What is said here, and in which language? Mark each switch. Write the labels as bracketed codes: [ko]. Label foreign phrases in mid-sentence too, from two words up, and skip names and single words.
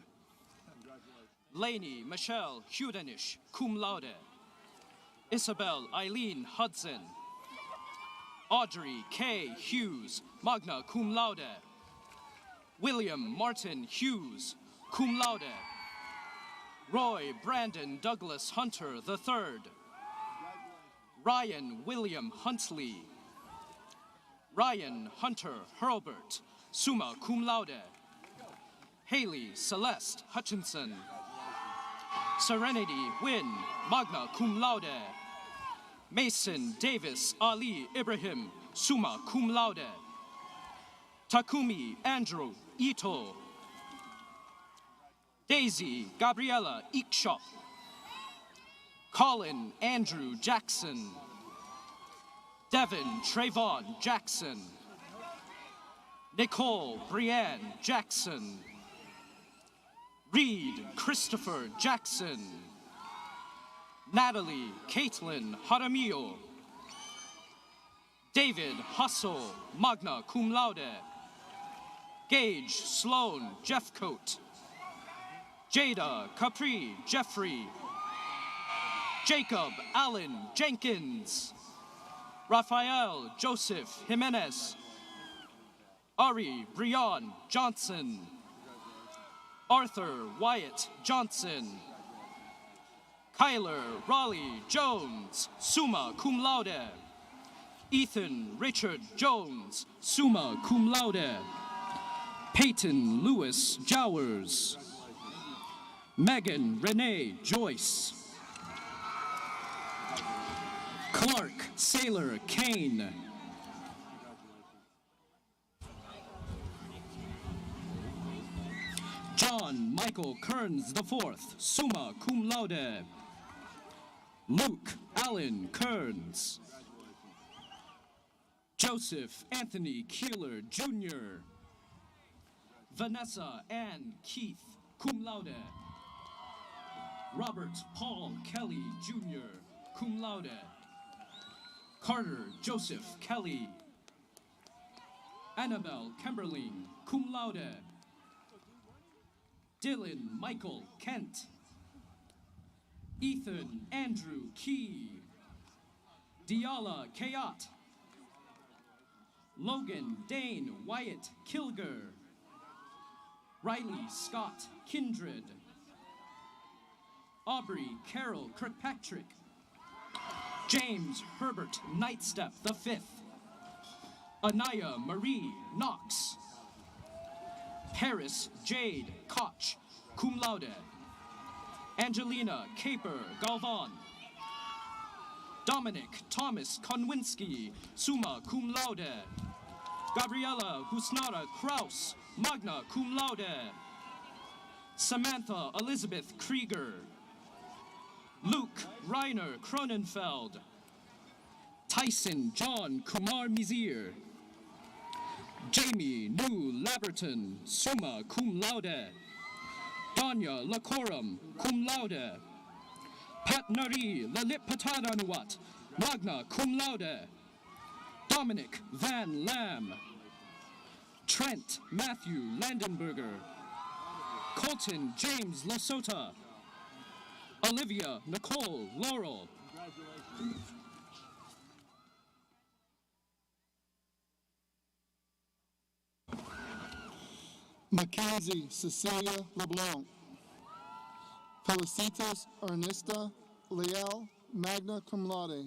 [en] Lainey Michelle Hudenish, [la] cum laude. [en] Isabel Eileen Hudson. Audrey K. Hughes, [la] magna cum laude. [en] William Martin Hughes, [la] cum laude. [en] Roy Brandon Douglas Hunter III. Ryan William Huntley. Ryan Hunter Hurlbert, [la] summa cum laude. [en] Haley Celeste Hutchinson. Serenity Wynn, [la] magna cum laude. [en] Mason Davis Ali Ibrahim, [la] summa cum laude. [en] Takumi Andrew Ito. Daisy Gabriella Ikshop. Colin Andrew Jackson. Devin Trayvon Jackson. Nicole Brianne Jackson. Reed Christopher Jackson. Natalie Caitlin Jaramillo. David Hustle, [la] magna cum laude. [en] Gage Sloan Jeffcoat. Jada Capri Jeffrey. Jacob Allen Jenkins. Rafael Joseph Jimenez. Ari Brian Johnson. Arthur Wyatt Johnson. Kyler Raleigh Jones, [la] summa cum laude. [en] Ethan Richard Jones, [la] summa cum laude. [en] Peyton Lewis Jowers. Megan Renee Joyce. Clark Sailor Kane. John Michael Kearns IV, [la] summa cum laude. [en] Luke Allen Kearns. Joseph Anthony Keeler Jr. Vanessa Ann Keith, [la] cum laude. [en] Robert Paul Kelly Jr., [la] cum laude. [en] Carter Joseph Kelly. Annabelle Kimberling, [la] cum laude. [en] Dylan Michael Kent. Ethan Andrew Key. Diala Kayat. Logan Dane Wyatt Kilger. Riley Scott Kindred. Aubrey Carol Kirkpatrick. James Herbert Nightstep V. Anaya Marie Knox. Paris Jade Koch, [la] cum laude. [en] Angelina Caper Galvan. Dominic Thomas Konwinski, [la] summa cum laude. [en] Gabriela Husnara Kraus, [la] magna cum laude. [en] Samantha Elizabeth Krieger. Luke Reiner Cronenfeld. Tyson John Kumar Mizir. Jamie New Laberton, [la] summa cum laude. [en] Danya Lacorum, [la] cum laude. [en] Pat Nari Lalit Patadanuat, [la] magna cum laude. [en] Dominic Van Lam. Trent Matthew Landenberger. Colton James Lasota. Olivia Nicole Laurel. Mackenzie Cecilia LeBlanc. Felicitas Ernesta Leal, [la] magna cum laude.